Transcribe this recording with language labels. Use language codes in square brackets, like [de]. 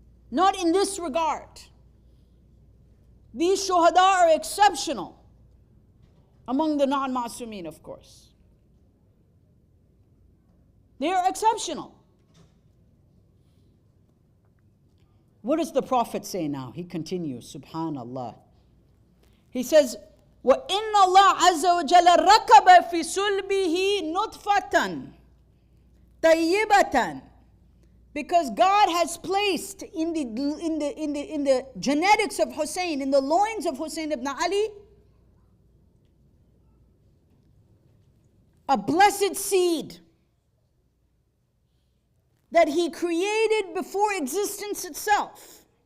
[en] Not in this regard. These shuhada are exceptional. Among the non-ma'asumeen, of course. They are exceptional. What does the Prophet say now? He continues, subhanallah. [ar] He says, وَإِنَّ اللَّهَ عَزَّ وَجَلَّ رَكَبَ فِي سُلْبِهِ نُطْفَةً طَيِّبَةً. [en] Because God has placed in the genetics of Hussein, in the loins of Hussein ibn Ali, a blessed seed that he created before existence itself.